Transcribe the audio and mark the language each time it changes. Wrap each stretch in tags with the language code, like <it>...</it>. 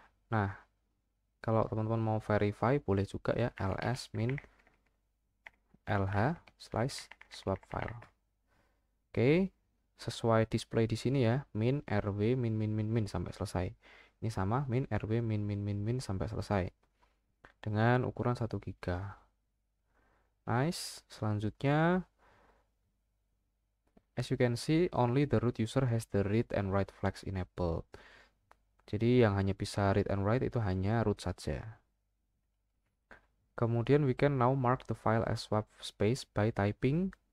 <id>Nah, kalau teman-teman mau verify boleh juga ya ls min lh slice swap file. Oke, sesuai display di sini ya, min rw min min min min sampai selesai. Ini sama min rw min min min min sampai selesai dengan ukuran 1 GB.</id> <en>Nice.</en> <id>Selanjutnya,</id> <en>as you can see, only the root user has the read and write flags enabled.</en> <id>Jadi yang hanya bisa read and write itu hanya root saja. Kemudian</id> <en>we can now mark the file as swap space by typing.</en>